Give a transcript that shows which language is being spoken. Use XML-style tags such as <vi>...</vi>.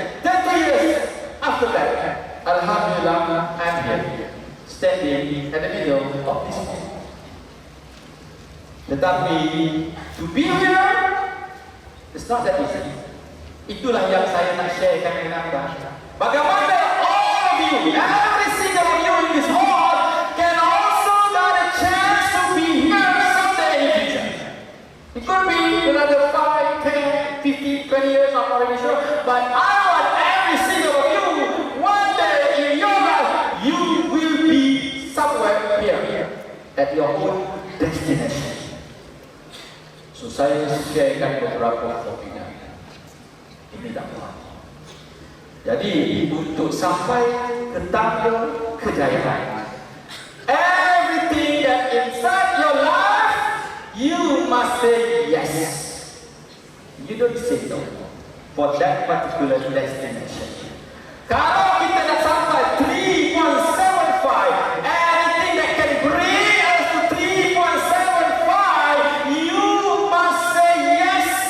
<en>30 years after that, alhamdulillah, I'm here, standing at the middle of this place.</en> <ms>Tetapi</ms> <en>to be here, it's not that easy.</en> <ms>Itulah yang saya nak sharekan dengan anda. Bagaimana</ms> <en>all of you, every single of you in this hall can also get a chance to be here someday in the future. It could be another 5, 10, 15, 20 years, I'm not really sure. But I want every single of you, one day in your life, you will be somewhere here at your own destination. So</en> <ms>saya sharekan beberapa opinion. Ini dakwah. Jadi untuk sampai ketanda kejayaan.</ms> <en>Everything that inside your life, you must say yes. You don't say no for that particular destination.</en> <ms>Kalau kita nak sampai</ms> <en>3.75, anything that can bring us to 3.75, you must say yes.</en>